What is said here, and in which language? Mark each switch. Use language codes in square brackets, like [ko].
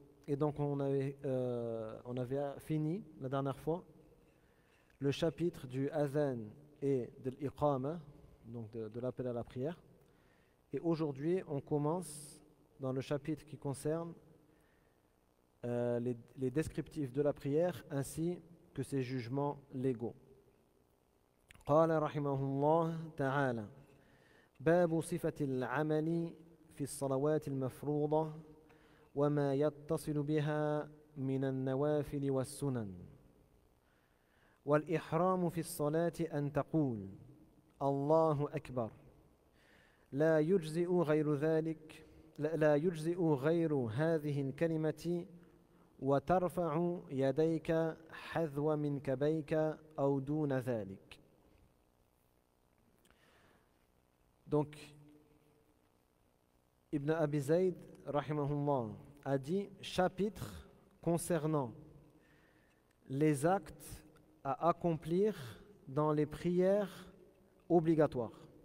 [fr] Et donc on avait fini la dernière fois le chapitre du Adhan et de l'iqama, donc de l'appel à la prière. Et aujourd'hui, on commence dans le chapitre qui concerne les descriptifs de la prière ainsi que ses jugements légaux. [ar] قال رحمه الله تعالى: باب صفة العمل في الصلوات المفروضة وما يتصل بها من النوافل والسنن. والإحرام في الصلاة أن تقول الله أكبر، لا يجزئ غير ذلك، لا يجزئ غير هذه الكلمة، وترفع يديك حذو منكبيك أو دون ذلك. [fr] Donc, Ibn Abi Zayd, rahimahullah, a dit chapitre concernant les actes à accomplir dans les prières obligatoires.